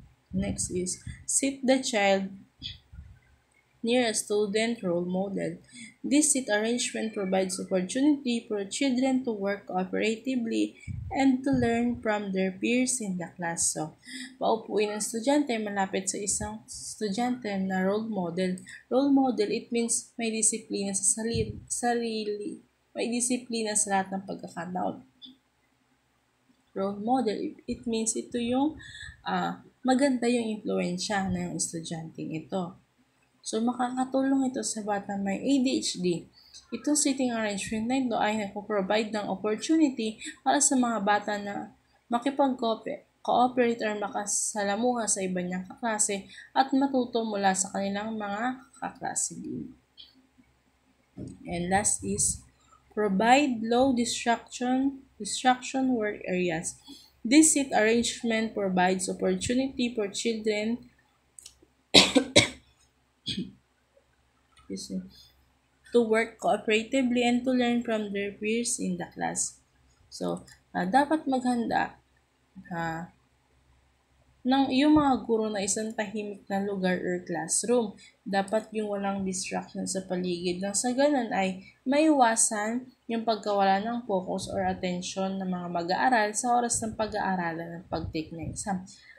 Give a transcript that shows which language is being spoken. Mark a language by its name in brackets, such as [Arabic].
[English] Next is, sit the child near a student role model. This seat arrangement provides opportunity for children to work cooperatively and to learn from their peers in the class. [Filipino] So, paupuin ng estudyante malapit sa isang estudyante na role model. Role model, [English] it means [Filipino] may disiplina sa sarili, may disiplina sa lahat ng pagkakataon. Role model, [English] it means [Filipino] ito yung maganda yung impluensya ng estudyanteng ito. So, makakatulong ito sa bata may ADHD. Itong sitting arrangement na ito ay nagpo-provide ng opportunity para sa mga bata na makipag-cooperate or makasalamuha sa iba niyang kaklase at matuto mula sa kanilang mga kaklase din. [English] And last is, provide low distraction work areas. This seat arrangement provides opportunity for children to work cooperatively and to learn from their peers in the class. [Filipino] So, dapat maghanda ng yung mga guro na isang tahimik na lugar or classroom. Dapat yung walang distraction sa paligid nang sa ganun ay maiwasan yung pagkawala ng focus or attention ng mga mag-aaral sa oras ng pag-aaralan ng pag-take ng exam.